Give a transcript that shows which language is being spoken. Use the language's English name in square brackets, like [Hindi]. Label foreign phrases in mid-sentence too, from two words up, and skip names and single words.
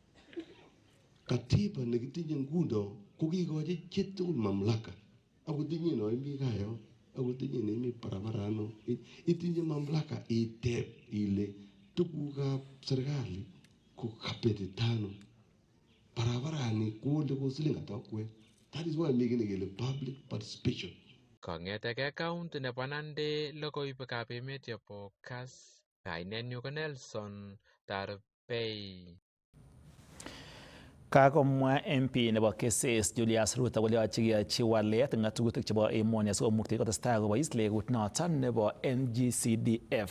[Kalenjin] Katiba nekitinye nguno kokikochi chitugul mamlaka akotinye no imi kayo akotinye nemi barabarano itinye mamlaka iteb ile tugukab serikali ko kapetitano barabarani kole ko siling ata kwek. [English] That is why making kele public participation. [Kalenjin] Kong'eteke county nebo Nandi logoiwekab emet chebo Kass, kainenyu ko Nelson Tarbei. Kakomwa MP nebo Keses Julius Ruto kole yoche keyochi walet ng'atutik chebo emoni asikomukti kotestai kobois legut noton nebo NGCDF.